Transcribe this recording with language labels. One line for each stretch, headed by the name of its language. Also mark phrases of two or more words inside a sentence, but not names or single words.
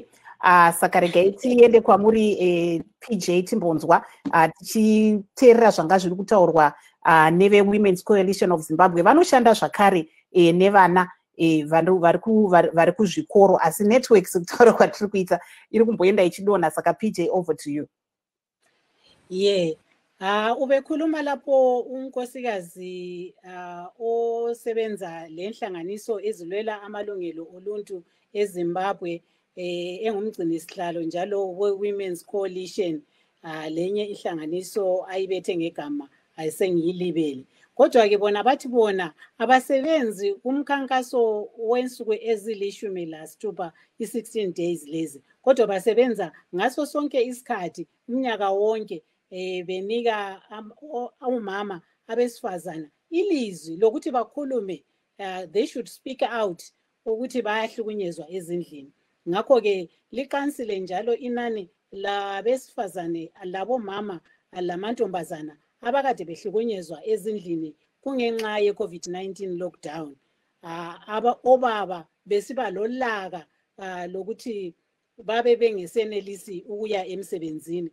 Shona: Saka regai tiende kwamuri PJ timbonzwa tichiteerera zvanga zviri kutaurwa neve Women's Coalition of Zimbabwe. Vanoshanda zvakare nevana vari kuzvikoro, asi network sekutaura kwatiri kuita iri kumboenda ichidonha. Saka PJ,
English: over to you.
North Ndebele: Ubekhuluma lapho unkosikazi osebenza lenhlanganiso ezilwela amalungelo oluntu eZimbabwe, engumgcinisihlalo njalo we-Women's Coalition, lenye ihlanganiso ayibethe ngegama ayisengiyilibele. Kodwa ke bona bathi bona abasebenzi kumkhankaso wensuku ezilishumi lasithupha, i16 days lezi, kodwa basebenza ngaso sonke isikhathi umnyaka wonke, benika umama abesifazana ilizwi lokuthi bakhulume,
English: they should speak out
North Ndebele: ukuthi bayahlukunyezwa ezindlini. Ngakho ke likansile njalo inani labesifazane labomama lamantombazana abakade behlukunyezwa ezindlini kungenxa ye-COVID-19 lockdown. Obaba besiba lolaka lokuthi babe bengesenelisi ukuya emsebenzini.